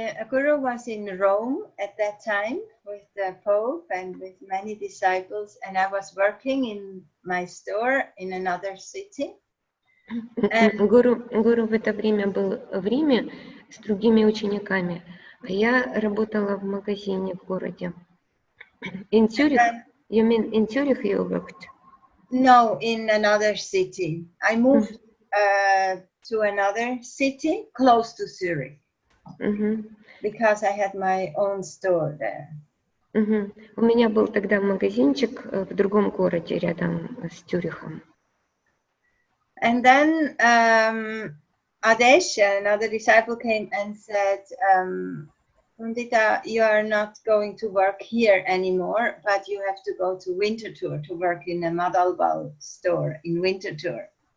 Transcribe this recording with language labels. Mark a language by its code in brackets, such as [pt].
[en] Guru was in Rome at that time with the Pope and with many disciples, and I was working in my store in another city. [ru] Гуру в это время был в Риме с другими учениками, а я работала в магазине в городе. [en] In Zurich? You mean in Zurich you worked? No, in another city. I moved to another city close to Zurich. Because I had my own store there. [ru] У меня был тогда магазинчик в другом городе рядом с Цюрихом. [en] And then Adesh, another disciple, came and said, Guntita, you are not going to work here anymore, but you have to go to Winterthur to work in a Madalbau store in Winterthur.